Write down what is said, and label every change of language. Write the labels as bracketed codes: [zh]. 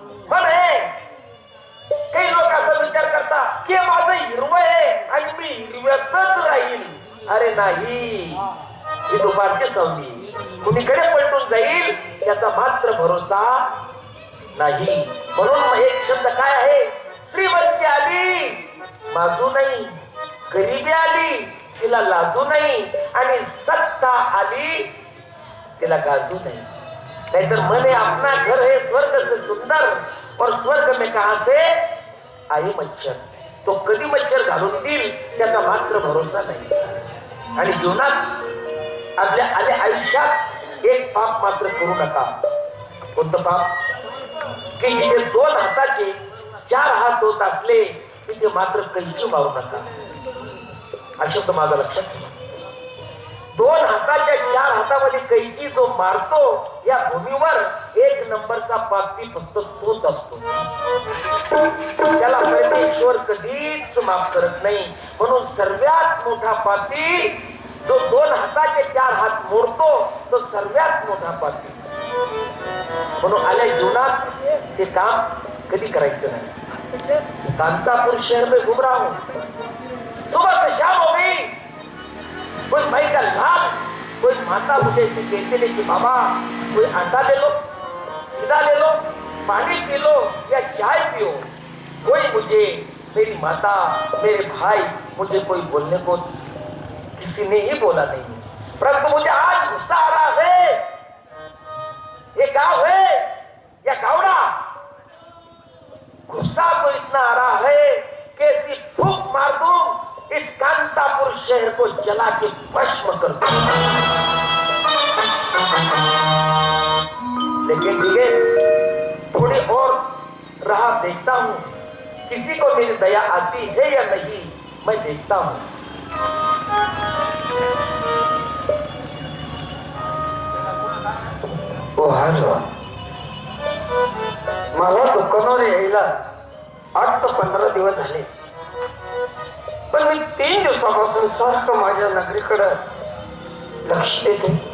[mr] पण काही लोक असा विचार करतात की माझं हिरवं आहे आणि मी हिरव्यातच राहील अरे नाही ही दुपारची सावली कुणीकडे पलटून जाईल त्याचा मात्र भरोसा नाही म्हणून एक शब्द काय आहे श्रीमंती आली बाजू नाही गरिबी आली तिला लाजू नाही आणि सत्ता आली तिला गाजू नाही. [hi] नाहीतर मने अपना घर है स्वर्ग से सुंदर और स्वर्ग में कहां से आई मच्छर. [mr] तो कधी मच्छर घालून देईल त्याचा मात्र भरोसा नाही. आणि जीवनात आपल्या आयुष्यात एक पाप मात्र करू नका. कोणतं पाप? की जिथे 2 हाताचे 4 हात होत असले तिथे मात्र कैची मारू नका. हा शब्द माझा लक्षात ठेवा. 2 हाताच्या 4 हातामध्ये कैची जो मारतो या भूमीवर 1 नंबरचा पापी फक्त तोच असतो. त्याला परमेश्वर कधीच माफ करत नाही. म्हणून सर्वात मोठा पापी जो 2 हाताचे 4 हात मोडतो तो सर्वात मोठा पापी. म्हणून आल्या जीवनात ते काम कधी करायचं नाही. [hi] कांतापुर शहर में घूम रहा हूं, सुबह से शाम हो गई, कोई भाई का लाल, कोई माता मुझे ऐसे कहते नहीं कि बाबा कोई आटा ले लो, सीधा ले लो, पानी पी लो या चाय पियो. कोई मुझे, मेरी माता, मेरे भाई, मुझे कोई बोलने को किसी ने ही बोला नहीं. परंतु मुझे आज गुस्सा आ रहा है. ये गांव है या गावड़ा, गुस्सा तो इतना आ रहा है कि ऐसी फूंक मार दूं इस कांतापुर शहर को जला के भस्म कर दूं. लेकिन ठीक थोड़ी और राह देखता हूं, किसी को मेरी दया आती है या नहीं मैं देखता हूं. [mr] ओ हॅलो, मला दुकानावर यायला 8 ते 15 दिवस झाले. पण मी 3 दिवसापासून सारखं माझ्या नगरीकडे लक्ष देते.